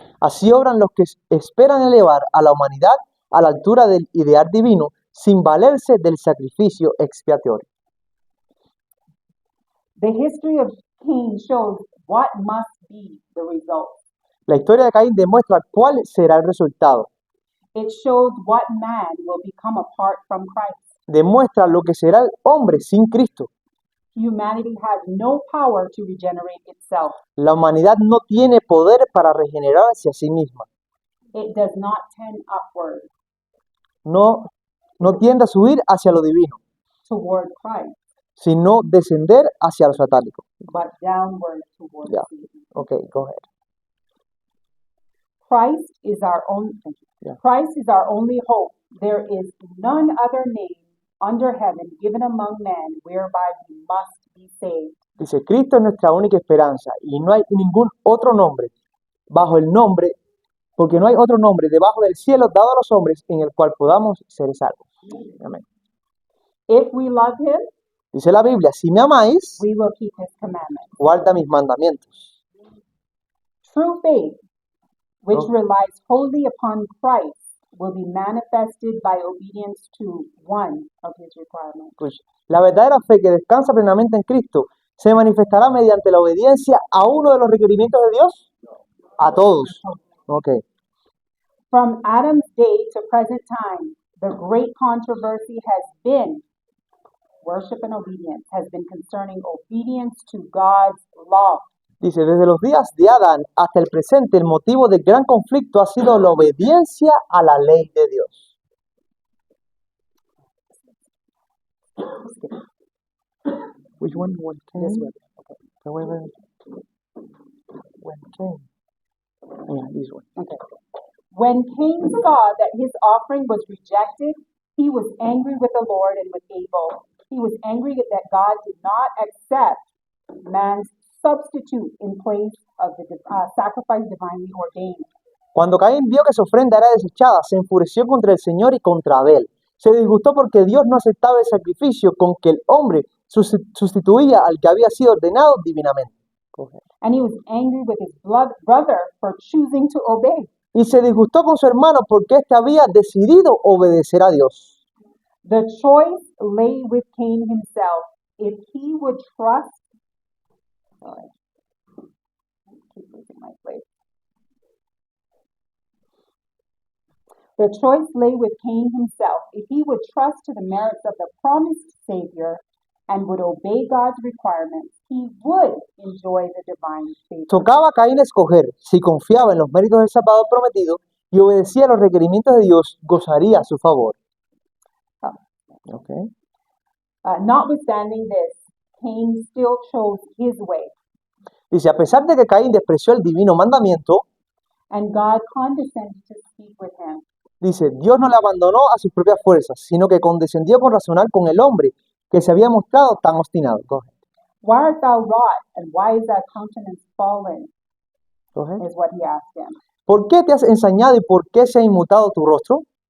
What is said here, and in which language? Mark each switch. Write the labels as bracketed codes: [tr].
[es] así obran los que esperan elevar a la humanidad a la altura del ideal divino sin valerse del sacrificio expiatorio. [en] The history of Cain shows what must be the result. [es] La historia de Caín demuestra cuál será el resultado. [en] It shows what man will become apart from Christ. [es] Demuestra lo que será el hombre sin Cristo. [en] Humanity has no power to regenerate itself. [es] La humanidad no tiene poder para regenerarse a sí misma. [en] It does not tend upward [es] No tiende a subir hacia lo divino, [en] toward Christ, [es] sino descender hacia lo satánico. [en] but downward toward Yeah. Satan. Okay, go ahead. Christ is our only Yeah. Christ is our only hope. There is none other name under heaven given among men whereby we must be saved. [es] Dice, Cristo es nuestra única esperanza y no hay ningún otro nombre bajo el nombre, porque no hay otro nombre debajo del cielo dado a los hombres en el cual podamos ser salvos. Amén. [en] If we love him, [es] Dice la Biblia, si me amáis, [en] we will keep his commandments. [es] guarda mis mandamientos. [en] True faith, which Oh. relies wholly upon Christ, will be manifested by obedience to one of his requirements. [es] Pues, la verdadera fe que descansa plenamente en Cristo se manifestará mediante la obediencia a uno de los requerimientos de Dios. A todos. Ok. [en] From Adam's day to present time, the great controversy has been worship and obedience, has been concerning obedience to God's law. [es] Dice, desde los días de Adán hasta el presente, el motivo del gran conflicto ha sido la obediencia a la ley de Dios. [en] Which one? When Cain? This one. Okay. When Cain? Yeah, this one. Okay. When Cain saw that his offering was rejected, he was angry with the Lord and with Abel. He was angry that God did not accept man's substitute in place of the sacrifice divinely ordained. [es] Cuando Caín vio que su ofrenda era desechada, se enfureció contra el Señor y contra Abel. Se disgustó porque Dios no aceptaba el sacrificio con que el hombre sustituía al que había sido ordenado divinamente. [en] And he was angry with his brother for choosing to obey. [es] Y se disgustó con su hermano porque éste había decidido obedecer a Dios. [en] The choice lay with Cain himself. If he would trust, sorry, I keep losing my place. The choice lay with Cain himself. If he would trust to the merits of the promised Savior and would obey God's requirements, he would enjoy the divine favor. [es] Tocaba a Caín escoger si confiaba en los méritos del Salvador prometido y obedecía a los requerimientos de Dios, gozaría a su favor. [en] Okay. Notwithstanding this, Cain still chose his way, [es] Dice, a pesar de que Caín despreció el divino mandamiento, [en] and God condescended to speak with him. [es] dice, Dios no le abandonó a sus propias fuerzas, sino que condescendió con razonar con el hombre que se había mostrado tan obstinado. [en] Go ahead. Why art thou wrought, and why is thy countenance fallen? Go ahead. Is what he asked him. [es] ¿Por qué te has ensañado y por qué se ha inmutado tu rostro?